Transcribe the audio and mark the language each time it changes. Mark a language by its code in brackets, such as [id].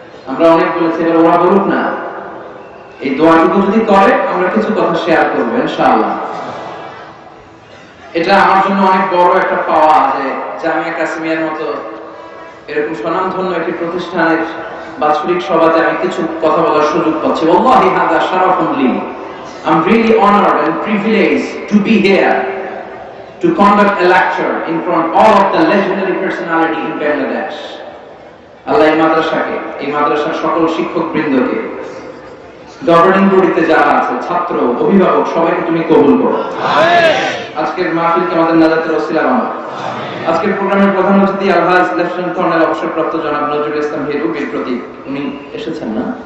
[bn] আমরা অনেক বলেছি, এবার ওরা বলুক না। এই দোয়াটুকু যদি করে আমরা কিছু কথা শেয়ার করবো ইনশাআল্লাহ। এটা আমার জন্য অনেক বড় একটা পাওয়া যে জামিয়া কাসমিয়ার মতো এরকম স্বনামধন্য একটি প্রতিষ্ঠানের বাৎসরিক সভাতে আমি কিছু কথা বলার সুযোগ পাচ্ছি। [ar] ওয়াল্লাহি হাযা শারাফুন লি। [en] I'm really honored and privileged to be here to conduct a lecture in front of all of the legendary personality in Bangladesh. [bn] আল্লাহ এই মাদ্রাসাকে, এই মাদ্রাসার সকল শিক্ষক বৃন্দকে, গভর্নিং বডিতে যারা আছে, ছাত্র, অভিভাবক, সবাইকে তুমি কবুল করো। আজকের মাহফিলকে আমাদের নাজাতের ওসিলা বানাও। আজকের প্রোগ্রামের প্রধান অতিথি আলহাজ লেফটেন্যান্ট কর্নেল অবসরপ্রাপ্ত জনাব নজরুল ইসলাম হিরু, বীর প্রতীক। উনি এসেছেন না?